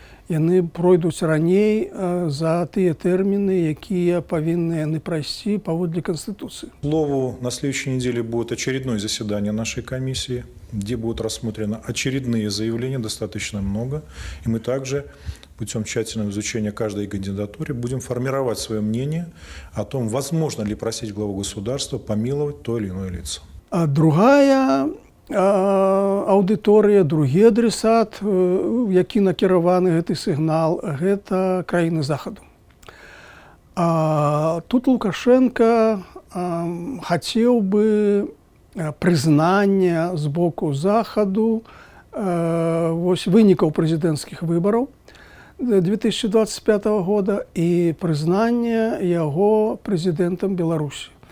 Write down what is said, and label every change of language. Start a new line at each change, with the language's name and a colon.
Belarusian: Яны пройдуць раней за тыя тэрміны, якія павінны яны прайсці паводле Конституции.
Russian: К слову, на следующей неделе будет очередное заседание нашей комиссии, где будут рассмотрены очередные заявления, достаточно много. И мы также путем тщательного изучения каждой кандидатуры будем формировать свое мнение о том, возможно ли просить главу государства помиловать то или иное лицо.
Belarusian: А другая аўдыторыя, другі адресат, які накіраваны гэты сігнал, гэта краіны Захаду. Тут Лукашенко хацеў бы прызнання з боку Захаду вынікаў прэзідэнцкіх выбараў 2025 года і прызнання яго прэзідэнтам Беларусі.